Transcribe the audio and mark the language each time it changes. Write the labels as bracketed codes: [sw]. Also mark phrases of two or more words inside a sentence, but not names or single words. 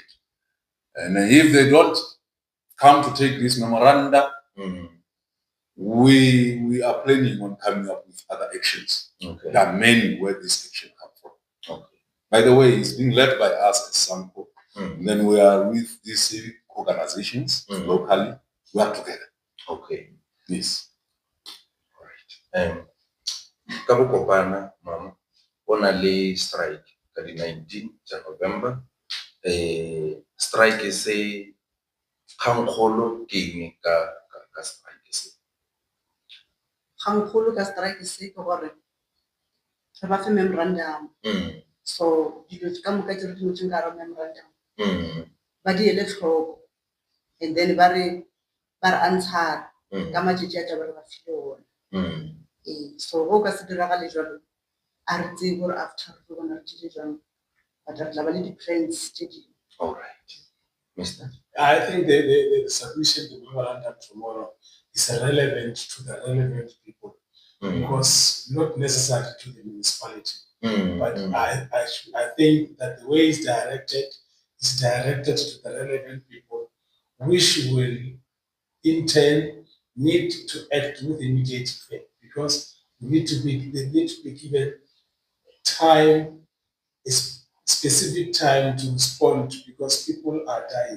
[en] And if they don't come to take this memoranda, we are planning on coming up with other actions. There are many where this action comes from. By the way, it's being led by us as Sampo. And then we are with these civic organizations locally. We are together. Yes. Right. [nso] Ka Mokopane, mama, [en] on a strike [nso] ka di 19 November. Strike is a kangkolo ke ka strike se. Kgangkgolo ka strike se ke gore re ba fe memorandum. So dilo ka moka tse re di ngotsweng ka memorandum ba di ele tlhoko, [en] and then [nso] ba re answer ka matšatši a taba re ba file one. So go ka se diragale jalo a re tsebe gore after re bona re dile jang but re tla ba le di-plans tse dingwe. [en] All right. Mr. I think the submission to memorandum tomorrow is relevant to the relevant people because not necessarily to the municipality. But I think that the way it's directed is directed to the relevant people, which will in turn need to act with immediate effect because they need to be given time, a specific time to respond because people are dying.